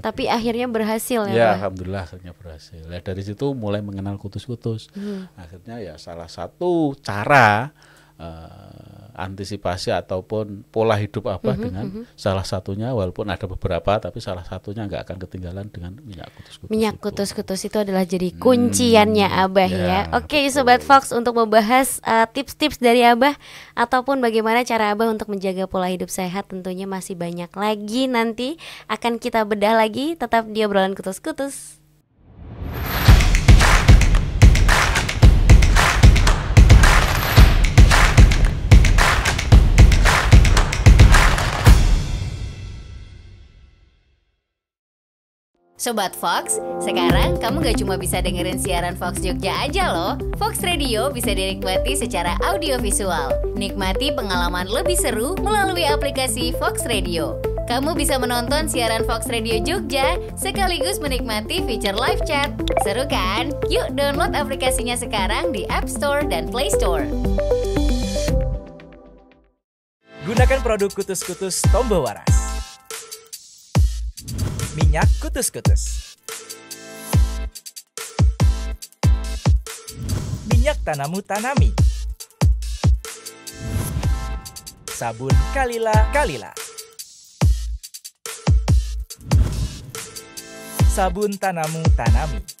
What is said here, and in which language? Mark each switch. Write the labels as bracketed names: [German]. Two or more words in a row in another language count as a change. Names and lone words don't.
[Indonesian] Tapi akhirnya berhasil ya, alhamdulillah akhirnya berhasil. Dari situ mulai mengenal kutus-kutus. Akhirnya ya salah satu cara antisipasi ataupun pola hidup Abah dengan salah satunya, walaupun ada beberapa tapi salah satunya nggak akan ketinggalan dengan minyak kutus-kutus. Minyak kutus-kutus itu adalah jadi kunciannya Abah ya. Oke, Sobat Fox, untuk membahas tips-tips dari Abah ataupun bagaimana cara Abah untuk menjaga pola hidup sehat tentunya masih banyak lagi, nanti akan kita bedah lagi. Tetap di obrolan kutus-kutus. Sobat Fox, sekarang kamu gak cuma bisa dengerin siaran Fox Jogja aja loh. Fox Radio bisa dinikmati secara audiovisual. Nikmati pengalaman lebih seru melalui aplikasi Fox Radio. Kamu bisa menonton siaran Fox Radio Jogja sekaligus menikmati fitur [English] live chat. [Indonesian] Seru kan? Yuk download aplikasinya sekarang di App Store dan Play Store. Gunakan produk kutus-kutus Tombo Waras. Minyak kutus-kutus. Minyak Tanamu Tanami. Sabun Kalila. Sabun Tanamu Tanami.